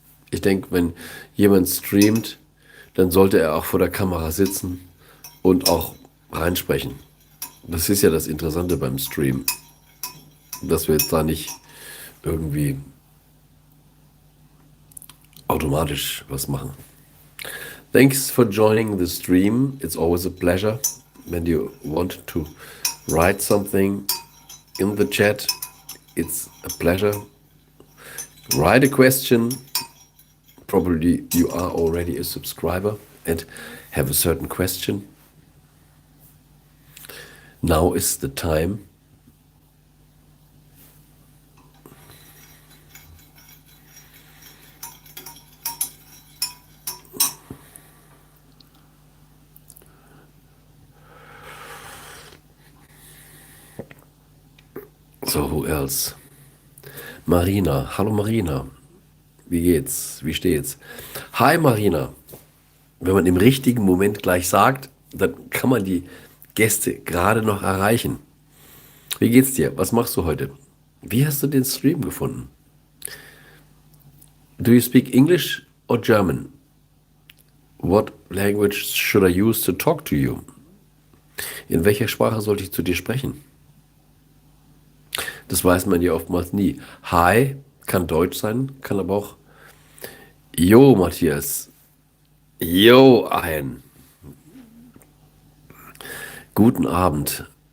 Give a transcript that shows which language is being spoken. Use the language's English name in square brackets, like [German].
[German] Ich denke, wenn jemand streamt, dann sollte er auch vor der Kamera sitzen und auch reinsprechen. Das ist ja das Interessante beim Stream, dass wir jetzt da nicht irgendwie automatisch was machen. [English] Thanks for joining the stream. It's always a pleasure. When you want to write something in the chat, it's a pleasure. Write a question. Probably you are already a subscriber and have a certain question. Now is the time. So, who else? [German] Marina. Hallo Marina. Wie geht's? Wie steht's? Hi Marina. Wenn man im richtigen Moment gleich sagt, dann kann man die Gäste gerade noch erreichen. Wie geht's dir? Was machst du heute? Wie hast du den Stream gefunden? [English] Do you speak English or German? What language should I use to talk to you? [German] In welcher Sprache sollte ich zu dir sprechen? Das weiß man ja oftmals nie. Hi kann Deutsch sein, kann aber auch Jo, Matthias. Jo, ein. Guten Abend.